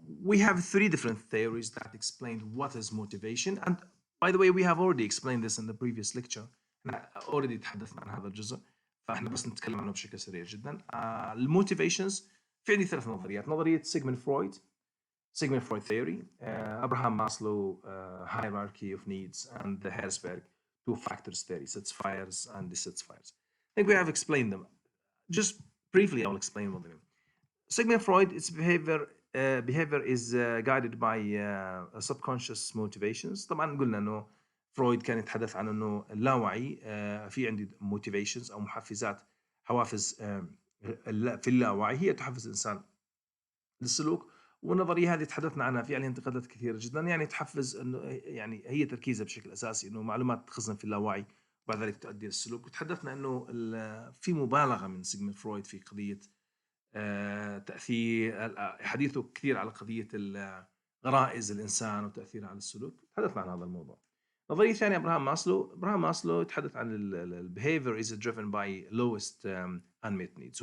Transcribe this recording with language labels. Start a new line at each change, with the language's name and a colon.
English: We have 3 different theories that explain what is motivation, and by the way we have already explained this in the previous lecture.
Arabic: احنا already تحدثنا عن هذا الجزء، فاحنا بس نتكلم عنه بشكل سريع جدا. الموتيفيشنز في عندي 3 نظريات: نظرية سيغموند فرويد
English: theory, Abraham Maslow hierarchy of needs, and the Herzberg 2 factors theory, satisfiers and dissatisfiers. I think we have explained them. Just briefly, I'll explain one of them. Sigmund Freud, its behavior is guided by subconscious motivations.
Arabic: طبعا قلنا انه فرويد كان يتحدث عن انه اللاوعي في عندي motivations او محفزات، حوافز في اللاوعي هي تحفز الانسان للسلوك. والنظريه هذه تحدثنا عنها في عليها انتقادات كثيره جدا، يعني تحفز انه يعني هي تركيزها بشكل اساسي انه معلومات تخزن في اللاوعي وبعد ذلك تؤدي للسلوك. وتحدثنا انه في مبالغه من سيغموند فرويد في قضيه تأثير، حديثه كثير على قضية غرائز الإنسان وتأثيرها على السلوك. تحدثنا عن هذا الموضوع. نظرية ثانية أبراهام ماسلو يتحدث عن
English: behavior is driven by lowest unmet needs.